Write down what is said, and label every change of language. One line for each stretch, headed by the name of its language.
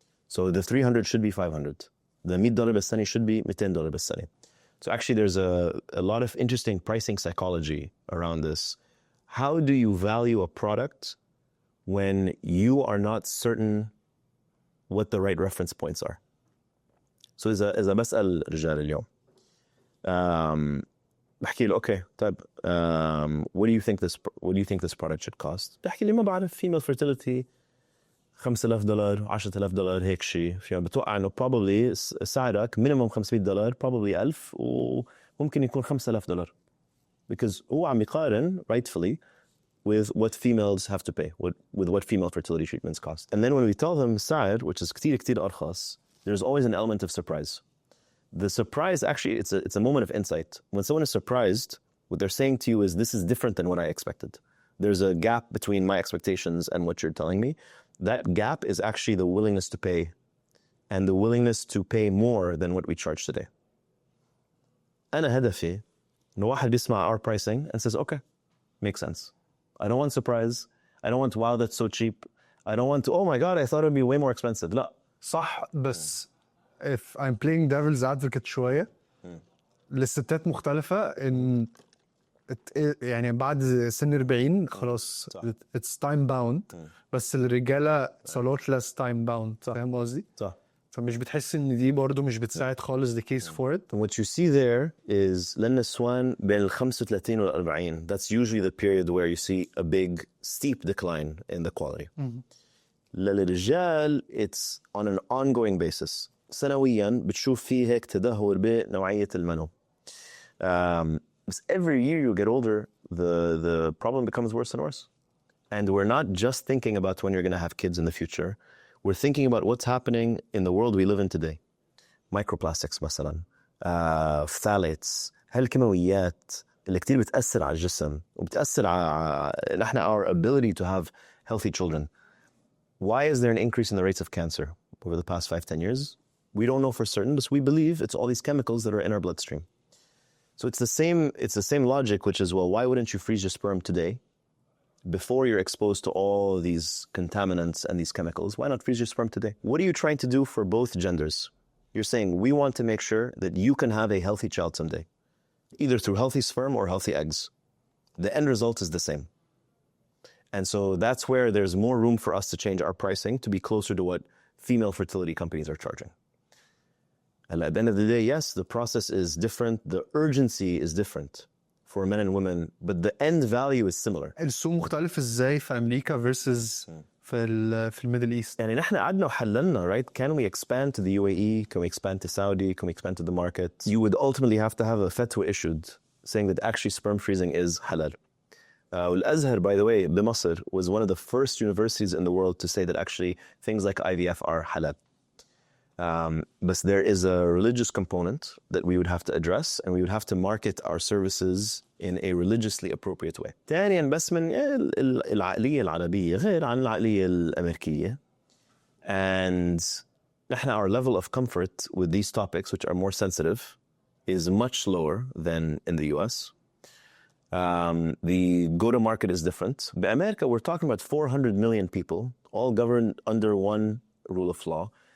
English: So the 300 should be 500. The $100
Arabic: بالسنة
English: should be $200 بالسنة. So actually there's a lot of interesting pricing psychology around this. How do you value a product when you are not certain what the right reference points are? So
Arabic: إذا بسأل رجال اليوم بحكي له
English: okay
Arabic: طيب
English: what do you think this product should cost؟
Arabic: بحكي لي ما بعرف
English: female fertility $5,000 $10,000 هيك شيء.
Arabic: يعني بتوقع انه
English: probably
Arabic: سعرك
English: minimum $500 probably 1000
Arabic: وممكن يكون
English: $5,000 because
Arabic: هو عم يقارن
English: rightfully with what females have to pay, with what female fertility treatments cost. And then when we tell them
Arabic: السعر,
English: which is
Arabic: كتير أرخص,
English: there's always an element of surprise. The surprise, actually, it's a moment of insight. When someone is surprised, what they're saying to you is, this is different than what I expected. There's a gap between my expectations and what you're telling me. That gap is actually the willingness to pay and the willingness to pay more than what we charge today.
Arabic: أنا هدفي إنه واحد بيسمع
English: our pricing and says, okay, makes sense. I don't want surprise. I don't want, wow, that's so cheap. I don't want to, oh my God, I thought it would be way more expensive.
Arabic: لا. صح بس
English: if I'm playing devil's advocate
Arabic: شوية للستات مختلفة إن يعني بعد سن 40 خلاص
English: it's time bound
Arabic: بس الرجالة
English: it's a lot less time bound.
Arabic: فاهم قصدي؟ صح. فمش بتحس إن دي برضو مش بتساعد خالص
English: the case for it. And what you see there is
Arabic: لأن النسوان بين 35 وال 40.
English: That's usually the period where you see a big steep decline in the quality.
Arabic: للرجال
English: it's on an ongoing basis.
Arabic: سنويا بتشوف فيه هيك تدهور بنوعية المنو.
English: But every year you get older, the problem becomes worse and worse. And we're not just thinking about when you're going to have kids in the future. We're thinking about what's happening in the world we live in today.
Arabic: Microplastics مثلا, phthalates, هالكيماويات اللي كتير بتأثر على الجسم وبتأثر على نحن
English: our ability to have healthy children. Why is there an increase in the rates of cancer over the past 5-10 years? We don't know for certain, but we believe it's all these chemicals that are in our bloodstream. So it's the same logic, which is, well, why wouldn't you freeze your sperm today before you're exposed to all these contaminants and these chemicals? Why not freeze your sperm today? What are you trying to do for both genders? You're saying we want to make sure that you can have a healthy child someday, either through healthy sperm or healthy eggs. The end result is the same. And so that's where there's more room for us to change our pricing to be closer to what female fertility companies are charging. And at the end of the day, yes, the process is different. The urgency is different for men and women, but the end value is similar.
Arabic: السوق مختلف ازاي في امريكا
English: versus
Arabic: في الميدل ايست؟ يعني نحن قعدنا وحللنا,
English: right? Can we expand to the UAE? Can we expand to Saudi? Can we expand to the market? You would ultimately have to have a fatwa issued saying that actually sperm freezing is halal.
Arabic: والأزهر,
English: by the way,
Arabic: بمصر
English: was one of the first universities in the world to say that actually things like IVF are halal. But there is a religious component that we would have to address, and we would have to market our services in a religiously appropriate way.
Arabic: ثانياً بس من العقلية العربية غير عن العقلية الأمريكية.
English: And
Arabic: نحن
English: our level of comfort with these topics, which are more sensitive, is much lower than in the US. The go-to-market is different.
Arabic: بأمريكا,
English: we're talking about 400 million people, all governed under one rule of law.